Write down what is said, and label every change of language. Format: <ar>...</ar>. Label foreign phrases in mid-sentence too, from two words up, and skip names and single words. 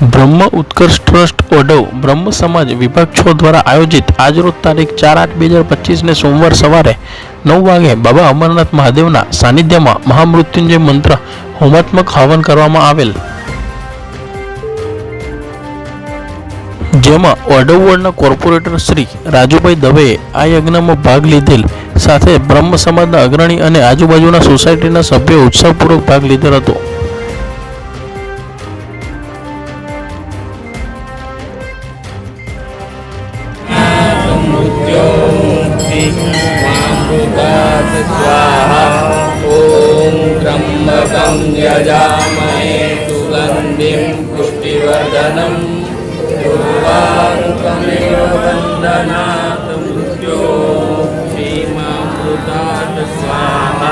<gu>બ્રહ્મ ઉત્કર્ષ ટ્રસ્ટ ઓઢવ બ્રહ્મ સમાજ વિભાગ 6 દ્વારા આયોજિત આજરોજ તારીખ 4/8/2025 સોમવાર સવારે 9 વાગે બાબા અમરનાથ મહાદેવના સાનિધ્યમાં મહામૃત્યુંજય મંત્ર હોમાત્મક હવન કરવામાં આવેલ, જેમાં ઓઢવ વોર્ડના કોર્પોરેટર શ્રી રાજુભાઈ દવેએ આ યજ્ઞમાં ભાગ લીધેલ સાથે બ્રહ્મ સમાજના અગ્રણી અને આજુબાજુના સોસાયટીના સભ્યોએ ઉત્સાહપૂર્વક ભાગ લીધેલ હતો।</gu> <sa>ओम त्र्यंबकं यजामहे सुगंधिं पुष्टिवर्धनम् उर्वारुकमिव बन्धनात् मृत्योर्मुक्षीमामृतात् स्वाहा।</sa>